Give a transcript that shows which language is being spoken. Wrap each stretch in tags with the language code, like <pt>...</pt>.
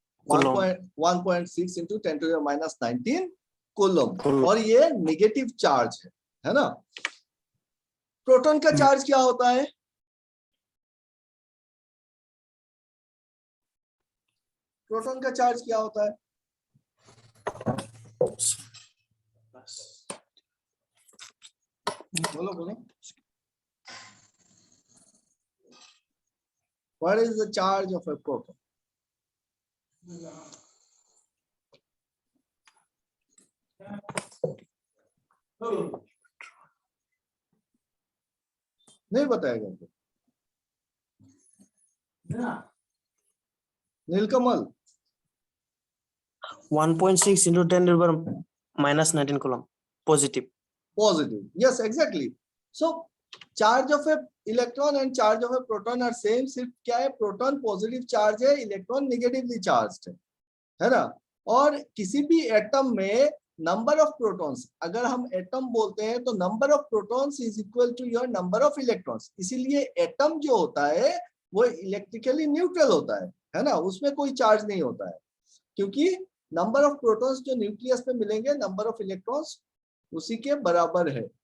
<en>1.6 into 10 to the minus 19 coulomb.</en> <hi>और ये negative charge है ना। प्रोटॉन का चार्ज क्या होता है? प्रोटॉन का चार्ज क्या होता है? बोलो बोलो।</hi> <en>What is the charge of a proton?</en> <hi>नहीं बताएगा तो? नीलकमल</hi> <en>1.6 into 10 to the power minus 19 coulomb positive. Positive. Yes, exactly. So charge of a electron and charge of a proton are same.</en> <hi>सिर्फ क्या है, प्रोटॉन पॉजिटिव चार्ज है, electron negatively charge है ना। और किसी भी एटम में</hi> <en>number of protons,</en> <hi>अगर हम एटम बोलते हैं तो</hi> <en>Number of protons is equal to your number of electrons.</en> <hi>इसीलिए एटम जो होता है वो इलेक्ट्रिकली न्यूट्रल होता है ना, उसमें कोई चार्ज नहीं होता है, क्योंकि नंबर ऑफ प्रोटॉन्स जो न्यूक्लियस पे मिलेंगे नंबर ऑफ इलेक्ट्रॉन्स उसी के बराबर है।</hi>